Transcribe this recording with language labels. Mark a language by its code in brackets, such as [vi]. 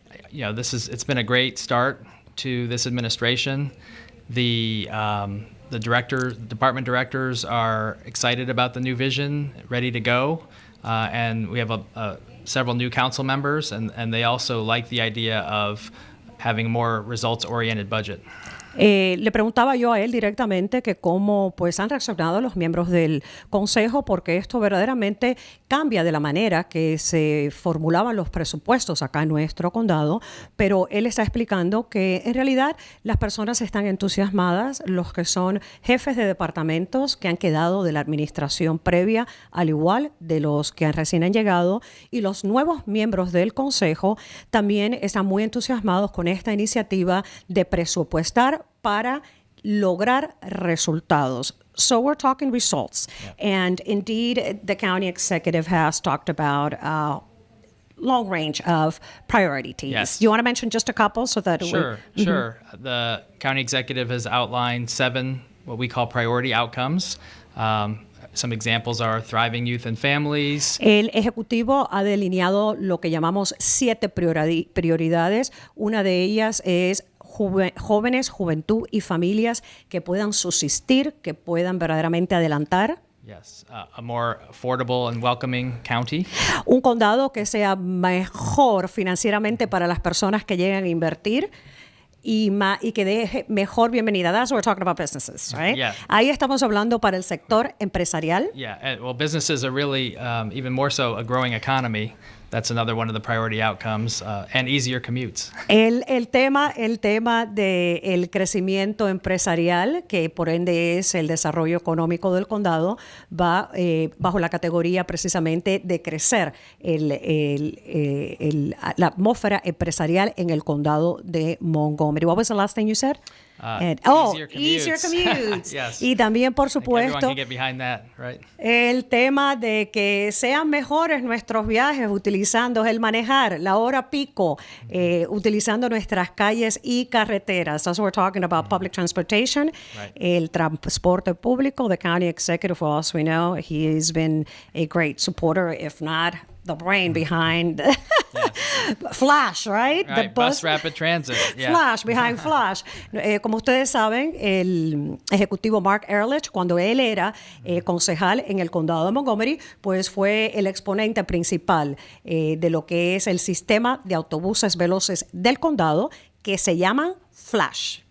[en] It's been a great start to this administration. The department directors are excited about the new vision, ready to go, and we have several new council members, and they also like the idea of having a more results-oriented budget. [es] Le preguntaba yo a él directamente que cómo pues han reaccionado los miembros del consejo, porque esto verdaderamente cambia de la manera que se formulaban los presupuestos acá en nuestro condado, pero él está explicando que en realidad las personas están entusiasmadas, los que son jefes de departamentos que han quedado de la administración previa, al igual de los que recién han llegado, y los nuevos miembros del consejo también están muy entusiasmados con esta iniciativa de presupuestar para lograr resultados. [en] So we're talking results. Yeah. And indeed, the county executive has talked about a long range of priorities. Yes. Do you want to mention just a couple so that Sure. The county executive has outlined 7 what we call priority outcomes. Some examples are thriving youth and families. [es] El ejecutivo ha delineado lo que llamamos 7 prioridades. Una de ellas es jóvenes, juventud y familias que puedan subsistir, que puedan verdaderamente adelantar. [en] Yes, a more affordable and welcoming county. [es] Un condado que sea mejor financieramente para las personas que llegan a invertir y que deje mejor bienvenida. [en] That's what we're talking about businesses, right? Yeah. [es] Ahí estamos hablando para el sector empresarial. [en] Yeah, well, businesses are really, even more so, a growing economy. That's another one of the priority outcomes, and easier commutes. [es] El tema del crecimiento empresarial, que por ende es el desarrollo económico del condado, va bajo la categoría precisamente de crecer la atmósfera empresarial en el condado de Montgomery. [en] What was the last thing you said? Easier commutes. [es] Yes. Y también, por supuesto, [en] everyone can get behind that, right? [es] El tema de que sean mejores nuestros viajes utilizando el manejar, la hora pico, utilizando nuestras calles y carreteras. [en] That's what we're talking about, public transportation, right. [es] El transporte público. [en] The county executive, for us we know, he has been a great supporter, if not the brain behind Flash, right? The bus rapid transit. Yeah. Flash, behind Flash. [es] Como ustedes saben, el ejecutivo Mark Ehrlich, cuando él era concejal en el condado de Montgomery, pues fue el exponente principal de lo que es el sistema de autobuses veloces del condado, que se llaman Flash.